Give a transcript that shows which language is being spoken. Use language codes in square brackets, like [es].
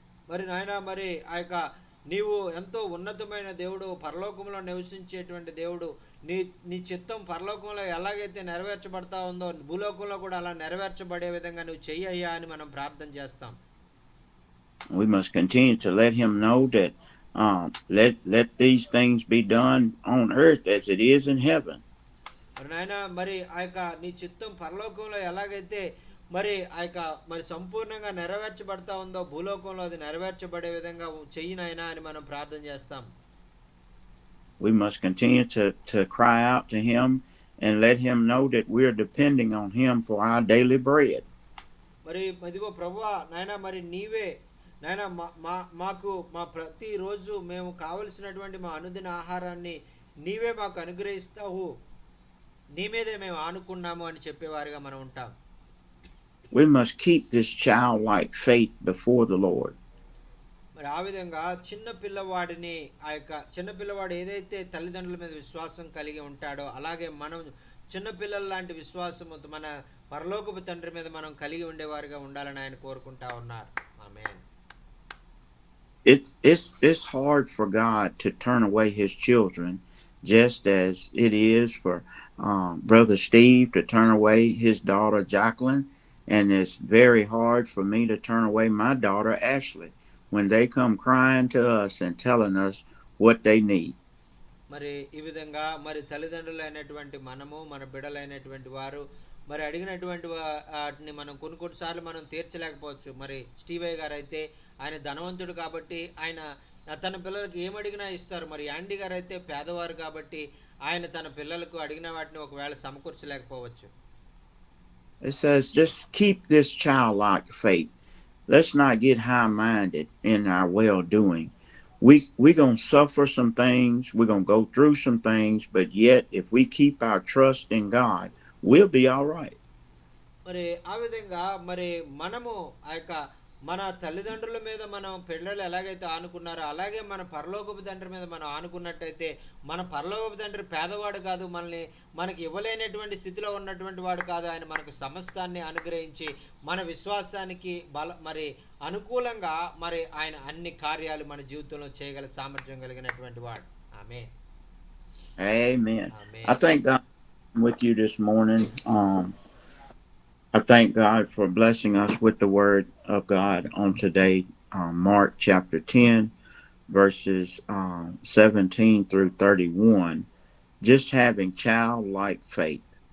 [te] మరి నాయన మరి ఆ యొక్క నీవు ఎంతో ఉన్నతమైన దేవుడు, పరలోకంలో నివసించేటువంటి దేవుడు. నీ నీ చిత్తం పరలోకంలో ఎలాగైతే నెరవేర్చబడతా ఉందో భూలోకంలో కూడా అలా నెరవేర్చబడే విధంగా నువ్వు చెయ్యయ్యా అని మనం ప్రార్థన చేస్తాం. [en] We must continue to let him know that let these things be done on earth as it is in heaven. [te] మరి నాయన మరి ఆ యొక్క నీ చిత్తం పరలోకంలో ఎలాగైతే మరి ఆ యొక్క మరి సంపూర్ణంగా నెరవేర్చబడతా ఉందో భూలోకంలో అది నెరవేర్చబడే విధంగా చెయ్యి నాయనా అని మనం ప్రార్థన చేస్తాం. [en] We must continue to cry out to him and let him know that we're depending on him for our daily bread. [te] మరి ఇదిగో ప్రభువా నాయన మరి నీవే నాయన మాకు మా ప్రతిరోజు మేము కావలసినటువంటి మా అనుదిన ఆహారాన్ని నీవే మాకు అనుగ్రహిస్తావు, నీ మీదే మేము ఆనుకున్నాము అని చెప్పేవారుగా మనం ఉంటాం. [en] We must keep this childlike faith before the Lord. [te] మరి ఆ విధంగా చిన్న పిల్లవాడిని ఆ యొక్క చిన్న పిల్లవాడు ఏదైతే తల్లిదండ్రుల మీద విశ్వాసం కలిగి ఉంటాడో అలాగే మనం చిన్న పిల్లల లాంటి విశ్వాసము మన పరలోకపు తండ్రి మీద మనం కలిగి ఉండేవారుగా ఉండాలని ఆయన కోరుకుంటా ఉన్నారు. ఆమేన్. [en] It's hard for God to turn away his children, just as it is for Brother Steve to turn away his daughter Jacqueline, and it's very hard for me to turn away my daughter Ashley when they come crying to us and telling us what they need. [te] మరి ఈ విధంగా మరి తల్లిదండ్రులైనటువంటి మనము మన బిడ్డలైనటువంటి వారు మరి అడిగినటువంటి వాటిని మనం కొన్నిసార్లు మనం తీర్చలేకపోవచ్చు. మరి స్టీవయ్య గారు అయితే ఆయన ధనవంతుడు కాబట్టి ఆయన తన పిల్లలకు ఏమడిగినా ఇస్తారు. మరి యాండీ గారు అయితే పేదవారు కాబట్టి ఆయన తన పిల్లలకు అడిగిన వాటిని ఒకవేళ సమకూర్చలేకపోవచ్చు. [en] It says just keep this childlike faith. Let's not get high-minded in our well-doing. We're going to suffer some things. We're going to go through some things. But yet, if we keep our trust in God, we'll be all right. [te] మరి ఆ విధంగా మరి మనము ఆ యొక్క మన తల్లిదండ్రుల మీద మనం పిల్లలు ఎలాగైతే ఆనుకున్నారో అలాగే మన పరలోకపు తండ్రి మీద మనం ఆనుకున్నట్టయితే మన పరలోకపు తండ్రి పేదవాడు కాదు, మనకి ఇవ్వలేనటువంటి స్థితిలో ఉన్నటువంటి వాడు కాదు. ఆయన మనకు సమస్తాన్ని అనుగ్రహించి మన విశ్వాసానికి మరి అనుకూలంగా మరి ఆయన అన్ని కార్యాలు మన జీవితంలో చేయగల సామర్థ్యం కలిగినటువంటి వాడు. ఆమేన్. [en] Amen. I thank God with you this morning. I thank God for blessing us with the word of God on today, Mark chapter 10, verses 17 through 31, just having childlike faith.